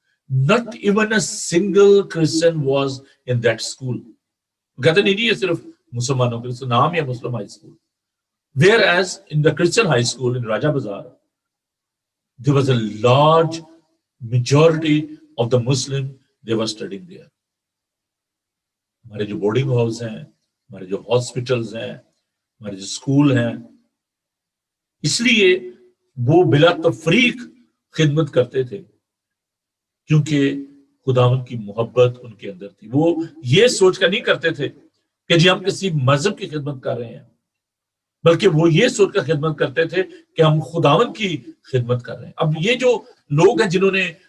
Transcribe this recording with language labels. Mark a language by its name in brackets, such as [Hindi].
[English] Not even a single Christian was in that school. [Urdu] کہتے نہیں یہ صرف مسلمانوں کے نام ہے مسلم high school. [English] Whereas in the Christian high school in Raja Bazar, there was a large majority of the Muslim, they were studying there. [Urdu] ہمارے جو بورڈنگ ہاؤس ہیں، ہمارے جو ہاسپٹلز ہیں، ہمارے جو اسکول ہیں، اس لیے وہ بلا تفریق خدمت کرتے تھے کیونکہ خداوند کی محبت ان کے اندر تھی. وہ یہ سوچ کر نہیں کرتے تھے کہ جی ہم کسی مذہب کی خدمت کر رہے ہیں، بلکہ وہ یہ سوچ کر خدمت کرتے تھے کہ ہم خداوند کی خدمت کر رہے ہیں. اب یہ جو لوگ ہیں جنہوں نے